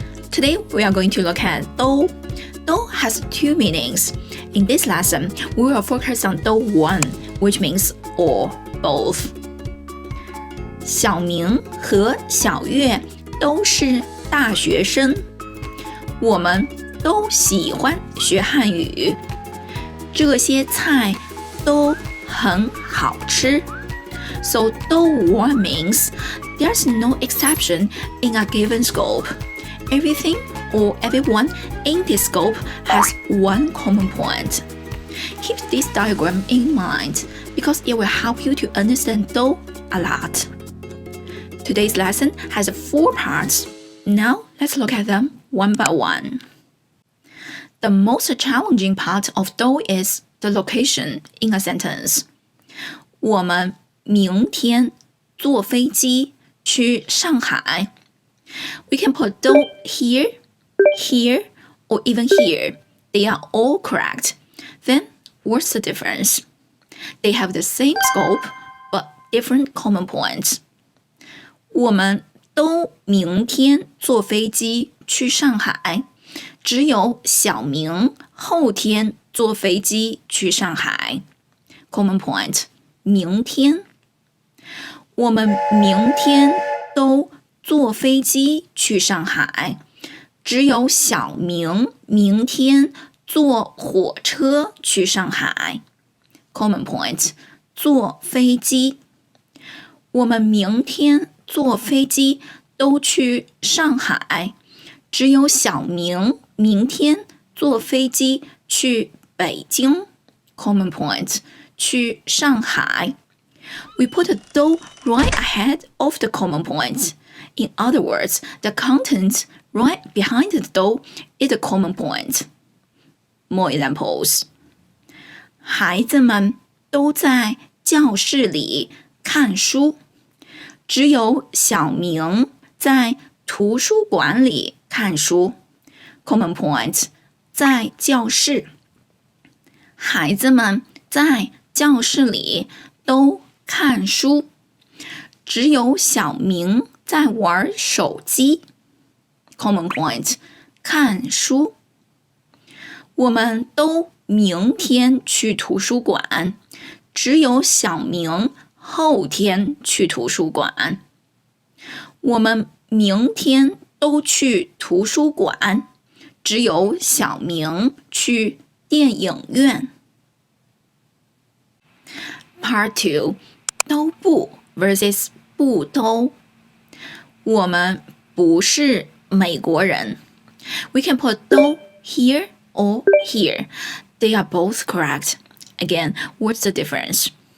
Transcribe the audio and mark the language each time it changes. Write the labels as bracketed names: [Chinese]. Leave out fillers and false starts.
[English] Today we are going to look at 都. 都 has two meanings. In this lesson, we will focus on 都 one, which means or both. [Chinese] 小明和小月都是大学生，我们都喜欢学汉语，这些菜都很好吃。 [English] So 都 one means there's no exception in a given scope. Everything or everyone in this scope has one common point. Keep this diagram in mind because it will help you to understand 都 a lot. Today's lesson has 4 parts. Now let's look at them one by one. The most challenging part of 都 is the location in a sentence. [Chinese] 我们明天坐飞机去上海。 [English] We can put 都 here, here, or even here. They are all correct. Then, what's the difference? They have the same scope, but different common points. [Chinese] 我们都明天坐飞机去上海，只有小明后天坐飞机去上海。 [English] Common point, 明天。 [Chinese] 我们明天都坐飞机去上海，只有小明明天坐火车去上海。 [English] Common point, 坐飞机。 [Chinese] 我们明天坐飞机都去上海，只有小明明天坐飞机去北京。 [English] Common point, 去上海。 We put 都 right ahead of the common point. In other words, the content right behind the 都 is the common point. More examples. [Chinese] 孩子们都在教室里看书，只有小明在图书馆里看书。 [English] Common point, 在教室。 [Chinese] 孩子们在教室里都看书，只有小明在玩手机。 [English] Common point, 看书。 [Chinese] 我们都明天去图书馆，只有小明后天去图书馆。我们明天都去图书馆，只有小明去电影院。 [English] Part 2, 都不 versus 不都。我们不是美国人。 We can put 都 here or here. They are both correct. Again, what's the difference?